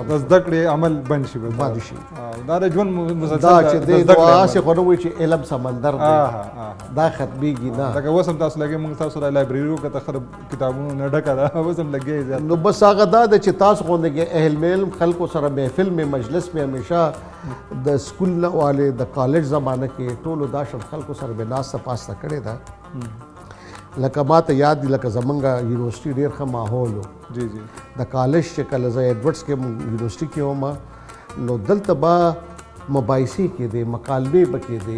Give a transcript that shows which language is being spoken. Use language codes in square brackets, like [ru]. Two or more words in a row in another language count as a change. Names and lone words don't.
[ps] د زده کړې عمل بند شي باندې شي دا د ژوند مسلسل دا چې دی نو هسې خو نه وایي چې علم سمندر دی دا ختمېږي نه. لکه اوس هم تاسو لګې موږ تاسو د لایبرري وکړه ښه کتابونو نه ډکه ده اوس هم لګې زیات. نو بس هغه دا ده چې تاسو غوندې اهل علم خلکو سره [ur] محفل میں مجلس میں [ps] همیشه د سکول والے د کالج زمانه کې ټولو دا شل خلکو سره به ناسته پاسته کړې ده. لکه ما ته یاد دي لکه زمونږ یونیورسټي ډېر ښه ماحول و. د کالج چې کله زه ایډورډز کې یونیورسټي کې وم نو دلته به مباحثې کېدې مکالمې به کېدې.